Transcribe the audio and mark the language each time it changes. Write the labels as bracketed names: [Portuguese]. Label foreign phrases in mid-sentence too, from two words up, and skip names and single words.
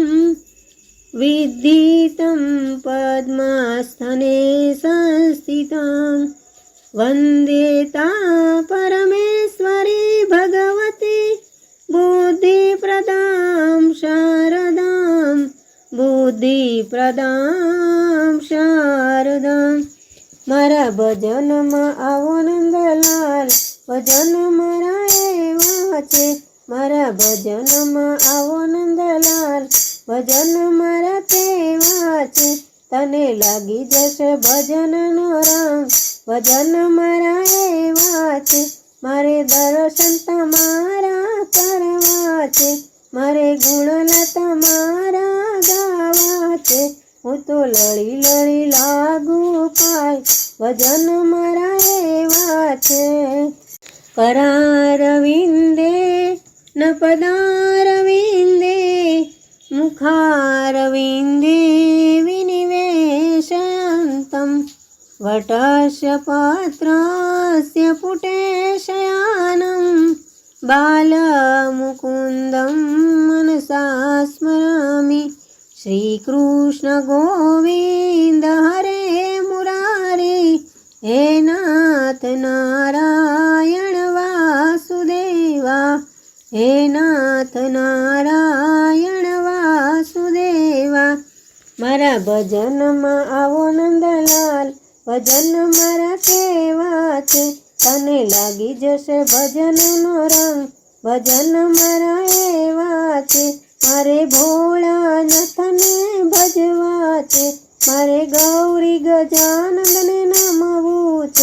[Sanskrit] विद्धितं पद्मास्थने संस्थितं वन्दे तां परमेश्वरी भगवती बुद्धिप्रदां शारदां बुद्धिप्रदां शारदां। [Gujarati] मारा भजનમાં આવો નંદલાલ, ભજન મારા એવા છે। મારા ભજનમાં આવો નંદલાલ, ભજન મારા તેવા છે। તને લાગી જશે ભજનનો રંગ, ભજન મારા એવા છે। મારે દર્શન તમારા કરવા છે, મારે ગુણલા તમારા ગાવા છે। હું તો લડી લડી લાગુ પાય, ભજન મારા એવા છે। [Sanskrit] करारविन्दे न पदारविन्दे मुखारविन्दे विनिवेशयन्तं वटस्य पात्रस्य पुटेशयानं बालमुकुन्दं मनसा स्मरामि। श्रीकृष्ण गोविन्द हरे मुरारे, हे नाथ नारायण वासुदेवा, हे नाथ नारायण वासुदेवा। [Gujarati] मारा भजનમાં આવો નંદલાલ, ભજન મારા કેવા છે। તને લાગી જશે ભજનનો રંગ, ભજન મારા એવા છે। મારે ભોળાનાથને ભજવા છે, મારે ગૌરી ગજાનંદને નમવું છે।